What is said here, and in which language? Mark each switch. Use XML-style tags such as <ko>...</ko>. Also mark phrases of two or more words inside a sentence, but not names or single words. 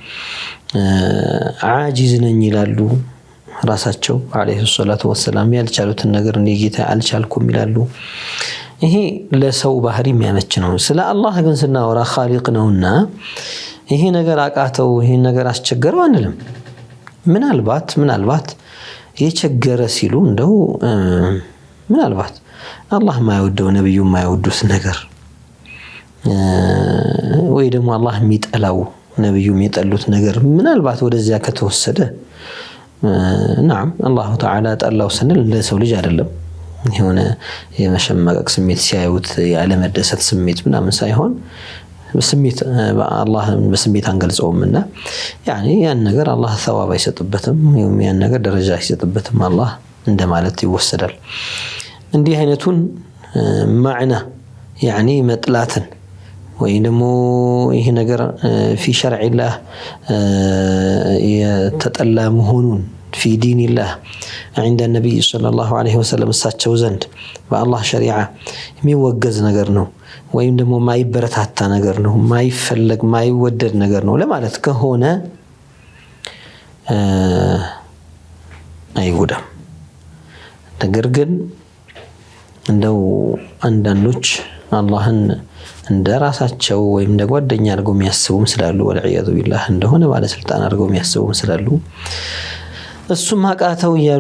<am>አጂዝ ነኝ ይላሉ ራሳቸው</am> <ar>عليه الصلاة والسلام።</ar> <am>ያልቻሉትን ነገር እንደ ጌታ አልቻልኩም ይላሉ። ይሄ ለሰው ባህሪ የሚያመች ነው። ስለ አላህ ግን ስናወራ ኻሊቅ ነውና ይሄ ነገር አቃተው ይሄ ነገር አስቸገረው አንልም። ምናልባት የቸገረ ሲሉ እንደው ምናልባት አላህ ማይወደው ነብዩ ማይወዱት ነገር ወይ ደግሞ አላህ የሚጠላው ነብዩ የሚጠሉት ነገር ምናልባት ወደዚያ ከተወሰደ</am> <ar>نعم الله تعالى</ar> <am>ጠላው ስንል ለሰው ልጅ አይደለም የሆነ የመሸማቀቅ ስሜት ሲያዩት ያለ መደሰት ስሜት ምናምን ሳይሆን በስሜት አላህ በስሜት አንገልጸውምና ያኒ ያን ነገር አላህ ثواب አይሰጥበትም ያን ነገር ደረጃ አይሰጥበትም አላህ እንደማለት ይወሰዳል። እንዲህ አይነቱን ማዕና ያኒ መጥላትን ወይ ደግሞ ይሄ ነገር</am> <ar>في شرع الله</ar> <am>የተጠላ መሆኑን</am> <ar>في دين الله عند النبي صلى الله عليه وسلم</ar> <am>እሳቸው ዘንድ በአላህ ሸሪዓ የሚወገዝ ነገር ነው ወይም ደግሞ ማይበረታታ ነገር ነው ማይፈለግ ማይወደድ ነገር ነው ለማለት ከሆነ አይጎዳም። ነገር ግን እንደው አንዳንዶች አላህን እንደራሳቸው ወይም እንደ ጓደኛ አድርገው የሚያስቡም ስላሉ</am> <ar>والعياذ بالله</ar> <am>እንደሆነ ባለስልጣን አድርገው የሚያስቡም ስላሉ እሱም አቃተው እያሉ</am>